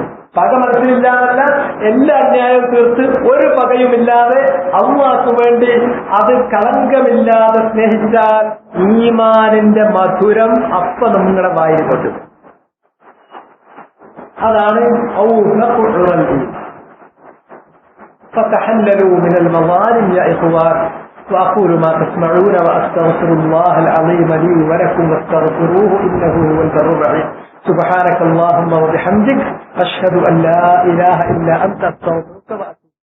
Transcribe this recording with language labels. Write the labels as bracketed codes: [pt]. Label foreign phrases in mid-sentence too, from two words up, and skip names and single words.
[ml] പക മനസ്സിലില്ലാതല്ല, എല്ലാ അന്യായവും തീർത്ത് ഒരു പകയുമില്ലാതെ അല്ലാഹുവിന് വേണ്ടി അത് കളങ്കമില്ലാതെ സ്നേഹിച്ചാൽ ഈമാനിന്റെ മധുരം അപ്പ നിങ്ങളുടെ വായിൽ കൊണ്ടു. [ar] അതാണ് فتحللوا من المظالم يا إخوان وأقول ما تسمعون وأستغفر الله العظيم لي ولكم واستغفروه إنه هو البر الرحيم. سبحانك اللهم وبحمدك أشهد أن لا إله إلا أنت أستغفرك وأتوب